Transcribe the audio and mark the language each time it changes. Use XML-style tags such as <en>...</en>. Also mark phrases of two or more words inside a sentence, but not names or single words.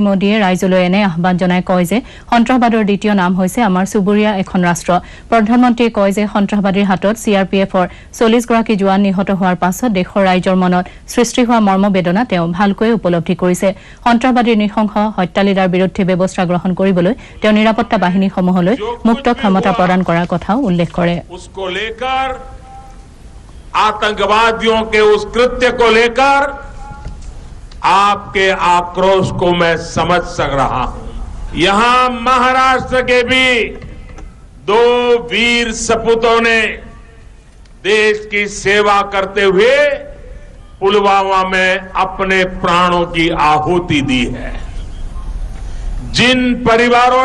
<as>মোদীয়ে ৰাইজলৈ এনে আহ্বান জনাই কয় যে সন্ত্ৰাসবাদৰ দ্বিতীয় নাম হৈছে আমাৰ চুবুৰীয়া এখন ৰাষ্ট্ৰ প্ৰধানমন্ত্ৰীয়ে কয় যে সন্ত্ৰাসবাদীৰ হাতত চিআৰপিএফৰ 40 গৰাকী জোৱান নিহত হোৱাৰ পাছত দেশৰ ৰাইজৰ মনত সৃষ্টি হোৱা মৰ্মবেদনা তেওঁ ভালকৈ উপলব্ধি কৰিছে সন্ত্ৰাসবাদীৰ নৃশংস হত্যালীলাৰ বিৰুদ্ধে ব্যৱস্থা গ্ৰহণ কৰিবলৈ তেওঁ নিৰাপত্তা বাহিনীসমূহলৈ মুক্ত ক্ষমতা প্ৰদান কৰাৰ কথাও উল্লেখ কৰে</as> <hi>उसको लेकर आतंकवादियों के उस कृत्य को लेकर आपके आक्रोश को मैं समझ सक रहा हूं यहां महाराष्ट्र के भी 2 वीर सपूतों ने देश की सेवा करते हुए पुलवामा में अपने प्राणों की आहुति दी है जिन परिवारों</hi>